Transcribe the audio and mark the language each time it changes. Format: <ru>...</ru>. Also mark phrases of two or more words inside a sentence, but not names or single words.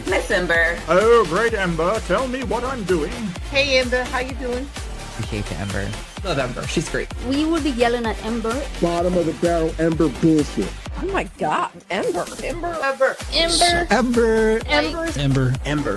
<en>Miss Ember. Oh, great, Ember. Tell me what I'm doing. Hey, Ember. How you doing? Appreciate you, Ember. Love Ember. She's great. We will be yelling at Ember. Bottom of the barrel Ember bullshit. Oh my God, Ember. Ember. Ember. Ember. Ember. Ember. Ember. Ember.</en>